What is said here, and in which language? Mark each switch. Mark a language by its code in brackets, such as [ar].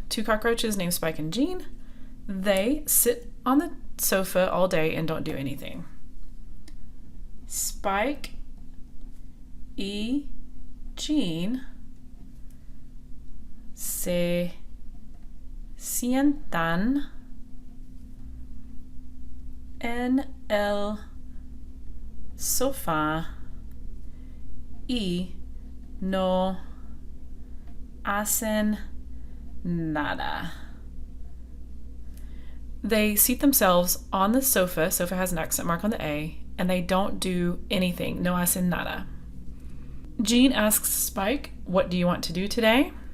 [en] Two cockroaches named Spike and Jean. They sit on the sofa all day and don't do anything. [es] Spike y Jean se sientan en el sofá y no hacen nada. [en] They seat themselves on the sofa. Sofa has an accent mark on the A, and they don't do anything. [es] No hacen nada. [en] Jean asks Spike, what do you want to do today?